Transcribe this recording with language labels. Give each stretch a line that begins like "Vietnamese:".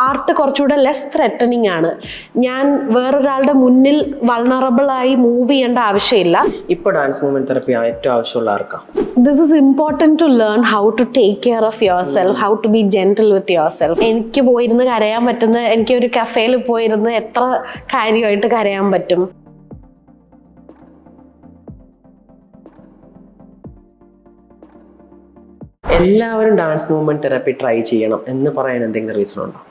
Malayalam: Art കുറച്ചുകൂടെ less threatening ആണ്. ഞാൻ വേറൊരാളുടെ മുന്നിൽ വൾണറബിൾ ആയി മൂവ് ചെയ്യേണ്ട ആവശ്യമില്ല. ഇപ്പോൾ ഡാൻസ് മൂവ്മെന്റ് തെറപ്പി ഏറ്റവും ആവശ്യമുള്ള ആർക്കാ?
English: This is important to learn how to take care of yourself, how to be gentle with yourself.
Malayalam: എനിക്ക് പോയിരുന്ന് കരയാൻ പറ്റുന്ന, എനിക്ക് ഒരു കഫേയിൽ പോയിരുന്ന് എത്ര കാര്യമായിട്ട് കരയാൻ പറ്റും. എല്ലാവരും ഡാൻസ് മൂവ്മെന്റ് തെറപ്പി ട്രൈ ചെയ്യണം എന്ന് പറയാൻ എന്തെങ്കിലും റീസൺ ഉണ്ടോ?